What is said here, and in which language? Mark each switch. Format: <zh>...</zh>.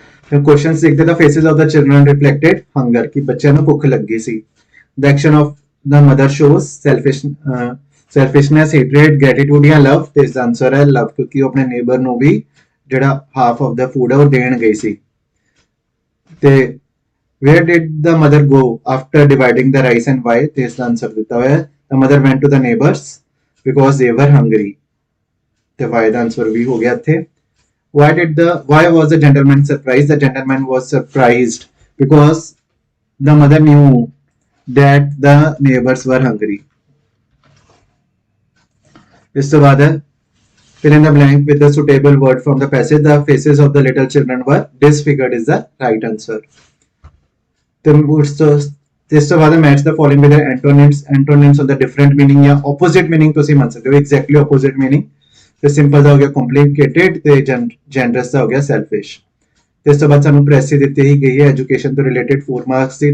<pa>ਫਿਰ ਕੁਐਸਚਨਸ ਦੇਖਦੇ ਤਾਂ</pa> <en>faces of the children reflected hunger,</en> <pa>ਕਿ ਬੱਚਿਆਂ ਨੂੰ ਭੁੱਖ ਲੱਗੀ ਸੀ।</pa> <en>The action of the mother shows selfishness, hatred, gratitude ਜਾਂ love.</en> <pa>ਤੇ ਇਸ ਦਾ ਆਨਸਰ ਹੈ ਲਵ, ਕਿਉਂਕਿ ਉਹ ਆਪਣੇ ਨੇਬਰ ਨੂੰ ਵੀ ਜਿਹੜਾ</pa> <en>half of the food</en> <pa>ਹੈ ਉਹ ਦੇਣ ਗਈ ਸੀ।</pa> <en>ਤੇ where did the mother go after dividing the rice and why?</en> <pa>ਤੇ ਇਸ ਦਾ ਆਨਸਰ ਦਿੱਤਾ ਹੋਇਆ ਹੈ</pa> <en>the mother went to the neighbors because they were hungry।</en> <pa>ਤੇ why ਦਾ ਆਨਸਰ ਵੀ ਹੋ ਗਿਆ ਇੱਥੇ।</pa> <en>why was the gentleman surprised? The gentleman was surprised because the mother knew that the neighbors were hungry।</en> <pa>ਇਸ ਤੋਂ ਬਾਅਦ ਹੈ</pa> <en>fill in the blank with the suitable word from the passage। the faces of the little children were disfigured is the right answer।</en> <pa>ਤੇ ਇਸ ਤੋਂ ਬਾਅਦ</pa> <en>match the following with antonyms of the different meaning</en> <pa>ਜਾਂ opposite meaning ਤੁਸੀਂ ਮੰਨ ਸਕਦੇ ਹੋ। Exactly opposite meaning ਤੇ ਸਿੰਪਲ ਦਾ ਹੋ ਗਿਆ ਕੰਪਲਿਕੇਟਿਡ ਤੇ ਜੈਨਰਸ ਦਾ ਹੋ ਗਿਆ ਸੈਲਫਿਸ਼। ਤੇ ਇਸ ਤੋਂ ਬਾਅਦ ਸਾਨੂੰ ਪ੍ਰੈਸੀ ਦਿੱਤੀ ਹੀ ਗਈ ਹੈ ਐਜੂਕੇਸ਼ਨ ਤੋਂ ਰਿਲੇਟਡ 4 ਮਾਰਕਸ ਦੀ।</pa>